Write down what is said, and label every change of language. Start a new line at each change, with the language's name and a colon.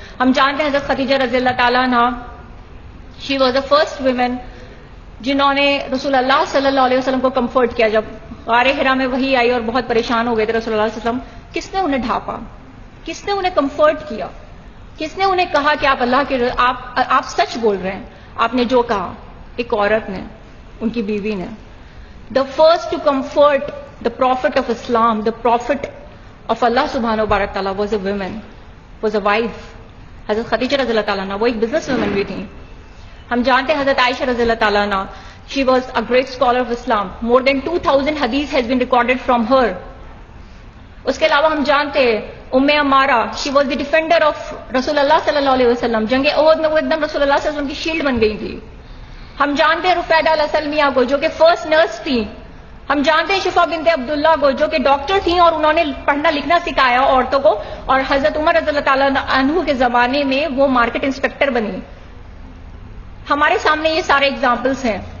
Urdu: ہم جانتے ہیں حضرت خدیجہ رضی اللہ تعالیٰ عنہا,
English: she was the first women
Urdu: جنہوں نے رسول اللہ صلی اللہ علیہ وسلم کو کمفرٹ کیا. جب غار حرا میں وحی آئی اور بہت پریشان ہو گئے تھے رسول اللہ صلی اللہ علیہ وسلم, کس نے انہیں ڈھانپا, کس نے انہیں کمفرٹ کیا, کس نے انہیں کہا کہ آپ اللہ کے آپ سچ بول رہے ہیں. آپ نے جو کہا, ایک عورت نے, ان کی بیوی نے.
English: The first to comfort the prophet of Islam, the prophet of Allah subhanahu wa ta'ala was a woman, was a wife.
Urdu: حضرت خدیجہ رضی اللہ تعالیٰ عنہ وہ ایک بزنس وومن بھی تھیں. ہم جانتے ہیں حضرت عائشہ رضی اللہ تعالیٰ عنہ,
English: she was a great scholar of Islam. More than 2000 hadith has been recorded from her.
Urdu: اس کے علاوہ ہم جانتے ہیں ام Umara,
English: she was the defender of
Urdu: رسول اللہ صلی اللہ علیہ وسلم. جنگ احد میں وہ ایک دم رسول اللہ صلی اللہ علیہ وسلم کی شیلڈ بن گئی تھی. ہم جانتے ہیں رفیدہ الاسلمیہ کو جو کہ فرسٹ نرس تھی. ہم جانتے ہیں شفا بنت عبداللہ کو جو کہ ڈاکٹر تھیں اور انہوں نے پڑھنا لکھنا سکھایا عورتوں کو, اور حضرت عمر رضی اللہ تعالیٰ عنہ کے زمانے میں وہ مارکیٹ انسپیکٹر بنی. ہمارے سامنے یہ سارے ایگزامپلس ہیں.